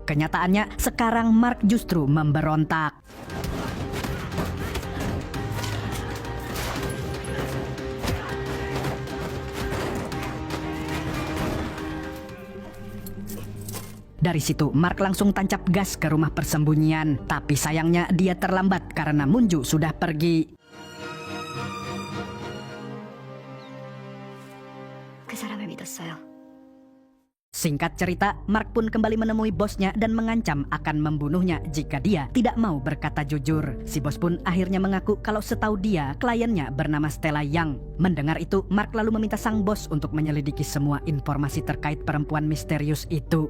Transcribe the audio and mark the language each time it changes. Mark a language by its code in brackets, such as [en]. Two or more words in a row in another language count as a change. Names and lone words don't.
[id] Kenyataannya, sekarang Mark justru memberontak. Dari situ, Mark langsung tancap gas ke rumah persembunyian. Tapi sayangnya dia terlambat karena Moon-ju sudah pergi. [ko] 그 사람을 믿었어요. [id] Singkat cerita, Mark pun kembali menemui bosnya dan mengancam akan membunuhnya jika dia tidak mau berkata jujur. Si bos pun akhirnya mengaku kalau setahu dia, kliennya bernama Stella Yang. Mendengar itu, Mark lalu meminta sang bos untuk menyelidiki semua informasi terkait perempuan misterius itu.